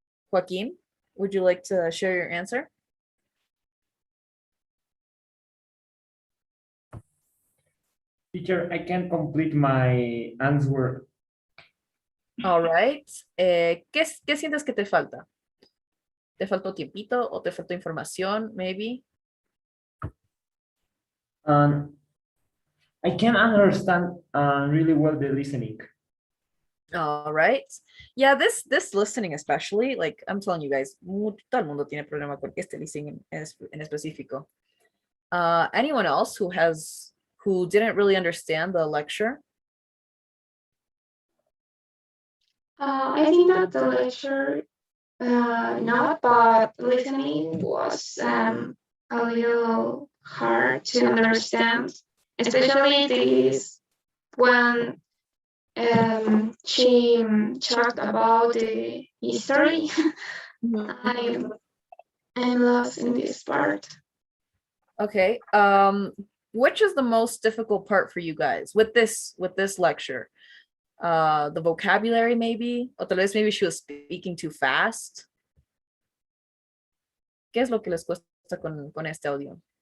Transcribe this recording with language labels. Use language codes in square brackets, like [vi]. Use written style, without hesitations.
[en] Joaquin, would you like to share your answer? Teacher, I can complete my answer. All right. [es] ¿Qué sientes que te falta? ¿Te faltó tiempito o te faltó información, [en] maybe? I can understand really well the listening. All right. Yeah, this listening especially, like I'm telling you guys, [es] todo el mundo tiene problema con este listening en específico. [en] Anyone else who didn't really understand the lecture? I think that the lecture, not, but listening was a little hard to understand, especially this when she talked about the history. I'm lost in this part. Okay. Which is the most difficult part for you guys with this lecture? The vocabulary maybe, or [es] tal vez [en] maybe she was speaking too fast. [es] ¿Qué es lo que les cuesta con este audio?